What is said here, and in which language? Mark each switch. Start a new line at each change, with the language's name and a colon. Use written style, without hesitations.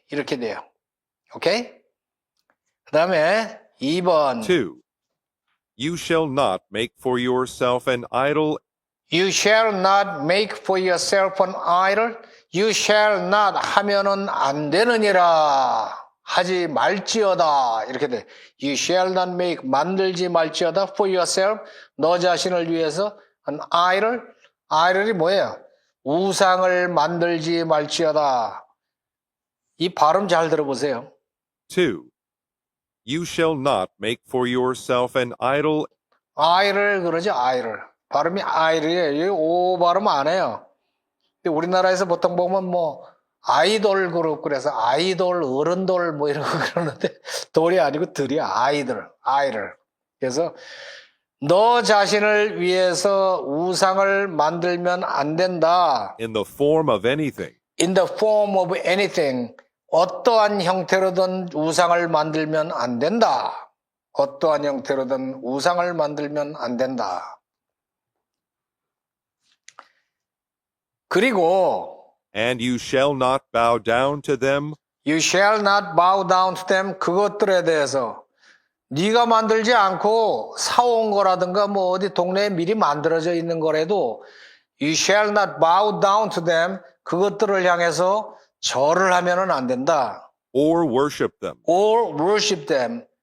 Korean: 이렇게 돼요. 오케이? 그 다음에 2번
English: 2. You shall not make for yourself an idol. You shall not make for yourself an idol. You shall not
Korean: 하면은 안 되느니라. 하지 말지어다. 이렇게 돼.
English: You shall not make
Korean: 만들지 말지어다
English: for yourself.
Korean: 너 자신을 위해서 an idol. idol이 뭐예요? 우상을 만들지 말지어다. 이 발음 잘 들어보세요.
English: 2. You shall not make for yourself an idol.
Korean: idol 그러죠. idol. 발음이 idol이에요. 오 발음 안 해요. 근데 우리나라에서 보통 보면 뭐 아이돌 그룹 그래서 아이돌 어른돌 뭐 이런 거 그러는데 돌이 아니고 들이야. 아이돌. 그래서 너 자신을 위해서 우상을 만들면 안 된다.
English: In the form of anything. In the form of anything.
Korean: 어떠한 형태로든 우상을 만들면 안 된다. 어떠한 형태로든 우상을 만들면 안 된다. 그리고
English: And you shall not bow down to them. You shall not bow down to them.
Korean: 그것들에 대해서 네가 만들지 않고 사온 거라든가 뭐 어디 동네에 미리 만들어져 있는 거라도
English: You shall not bow down to them.
Korean: 그것들을 향해서 절을 하면은 안 된다.
English: Or worship them. Or worship them.